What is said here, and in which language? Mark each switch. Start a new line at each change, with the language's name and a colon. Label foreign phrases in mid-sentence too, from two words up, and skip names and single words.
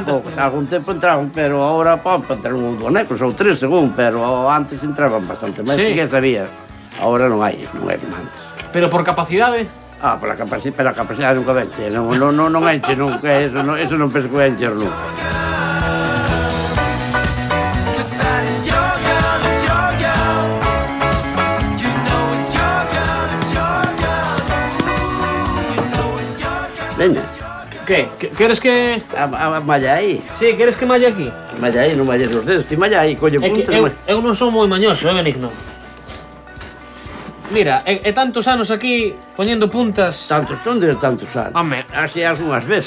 Galician: Cantas poucos. poden? Algún tempo entraban, pero agora pode entrar un ou dous nécoras, ou tres según, pero antes entraban bastante máis, Sí. porque sabía. Agora non hai como antes. Pero por capacidade? Pola capacidade nunca venche, non enche nunca, eso non penso que encher nunca.
English: Cause that is your girl, it's your girl. You know it's your girl, it's your girl. You know it's your girl.
Galician: Veña, Que? Queres que... a malla aí. Sí, queres que malle aquí? Malla aí, non malles os dedos. Ti malla aí, colle É que puntas. eu non son moi mañoso, Benigno. Mira, e tantos anos aquí poñendo puntas. Tantos tantos anos. Home. Así algunhas veces.